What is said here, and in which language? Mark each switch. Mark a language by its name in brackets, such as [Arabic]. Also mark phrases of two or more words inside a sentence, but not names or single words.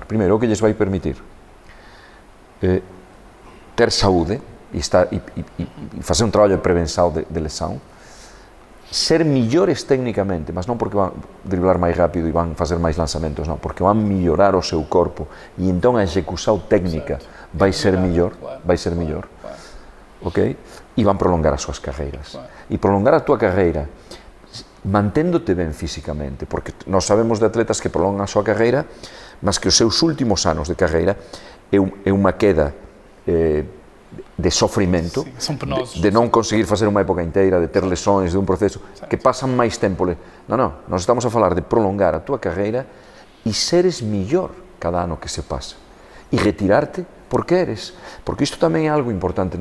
[Portuguese] Primeiro, o que lhes vai permitir ter saúde e fazer um trabalho de prevenção de lesão, ser melhores tecnicamente, mas não porque vão driblar mais rápido e vão fazer mais lançamentos, não, porque vão melhorar o seu corpo e então a execução técnica vai ser melhor, ok? E vão prolongar as suas carreiras. E prolongar a tua carreira mantendo-te [Galician] ben físicamente, porque nós sabemos de atletas que prolongan a súa carreira, mas que os seus últimos anos de carreira é unha queda de sofrimento, de non conseguir facer unha época inteira, de ter lesões, de un proceso, que pasan máis tempo. Non, nós estamos a falar de prolongar a túa carreira e seres millor cada ano que se pasa, e retirarte porque eres, porque isto tamén é algo importante